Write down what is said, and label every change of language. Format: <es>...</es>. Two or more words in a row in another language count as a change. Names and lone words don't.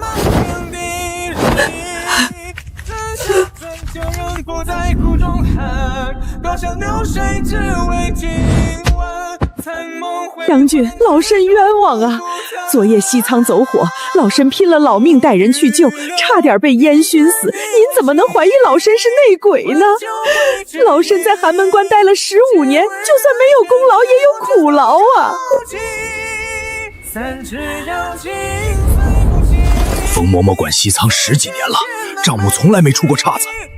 <zh>將軍，老身冤枉啊！昨夜西倉走火，老身拼了老命帶人去救，差點被煙燻死。您怎麼能懷疑老身是內鬼呢？老身在寒門關待了15年，就算沒有功勞，也有苦勞啊！馮嬤嬤管西倉10幾年了，賬目從來沒出過岔子。</zh>